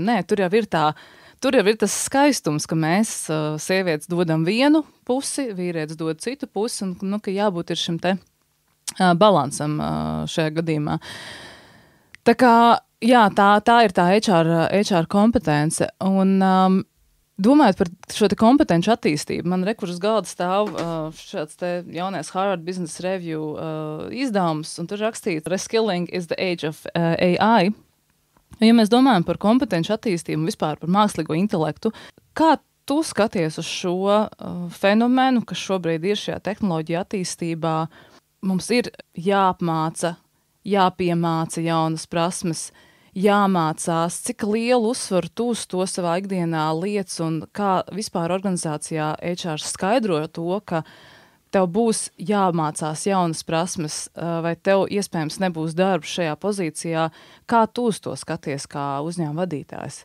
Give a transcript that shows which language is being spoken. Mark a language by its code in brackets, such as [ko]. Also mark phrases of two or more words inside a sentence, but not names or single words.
[lv] Nē, tur jau ir tas skaistums, ka mēs sievietes dodam vienu pusi, vīrietis dod citu pusi, un ka jābūt ir šim te balansam šajā gadījumā. Tā kā, jā, tā ir tā HR kompetence, un domājot par šo te kompetenci attīstību, man kur uz galda stāv šāds te jaunais Harvard Business Review izdevums, un tur rakstīts [en] Reskilling is the age of AI. [lv] Ja mēs domājam par kompetenci attīstību un vispār par mākslīgo intelektu, kā tu skaties uz šo fenomenu, kas šobrīd ir šajā tehnoloģija attīstībā? Mums ir jāapmāca, jāpiemāca jaunas prasmes, jāmācās, cik lielu uzsvaru tu uz to savā ikdienā lietas un kā vispār organizācijā HR skaidro to, ka tev būs jāmācās jaunas prasmes, vai tev iespējams nebūs darbs šajā pozīcijā, kā tu uz to skaties kā uzņēmuma vadītājs?